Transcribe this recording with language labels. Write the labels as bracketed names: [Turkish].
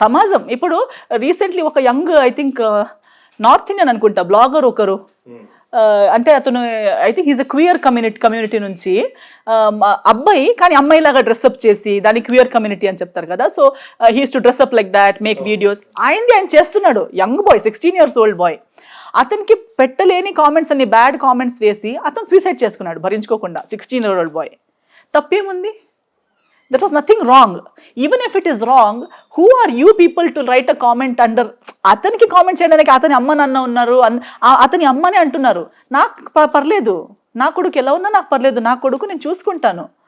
[Telugu] సమాజం ఇప్పుడు రీసెంట్లీ ఒక young, I think north Indian అనుకుంటా, బ్లాగర్ ఒకరు, అంటే అతను I think is a queer community నుంచి అబ్బాయి, కానీ అమ్మాయి లాగా డ్రెస్అప్ చేసి దాన్ని క్వియర్ కమ్యూనిటీ అని చెప్తారు కదా. [English] So he's to dress up like that, make videos. ఆయన చేస్తున్నాడు, young boy, 16 years old boy. [Telugu] అతనికి పెట్టలేని కామెంట్స్ అన్ని బ్యాడ్ కామెంట్స్ వేసి అతను సూసైడ్ చేసుకున్నాడు భరించుకోకుండా. [English] 16-year-old boy. తప్పేముంది? That was nothing wrong. Even if it is wrong, who are you people to write a comment under? [Telugu] అతనికి కామెంట్ చేయడానికి అతని అమ్మ నాన్న ఉన్నారు, అతని అమ్మనే అంటున్నారు. నాకు పర్లేదు, నా కొడుకు ఎలా ఉన్నా నాకు పర్లేదు, నా కొడుకు నేను చూసుకుంటాను.